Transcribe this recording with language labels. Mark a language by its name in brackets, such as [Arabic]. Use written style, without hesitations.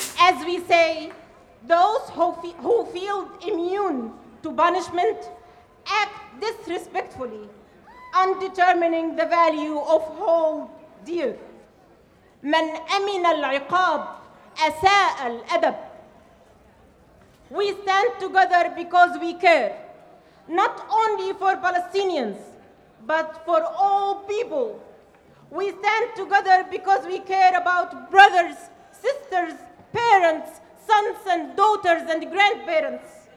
[English] As we say, those who feel immune to punishment act disrespectfully, undetermining the value of whole dear. [Arabic] من أمن العقاب أساء الأدب. [English] We stand together because we care, not only for Palestinians, but for all people. We stand together because we care about brothers, sisters, parents, sons and daughters and grandparents.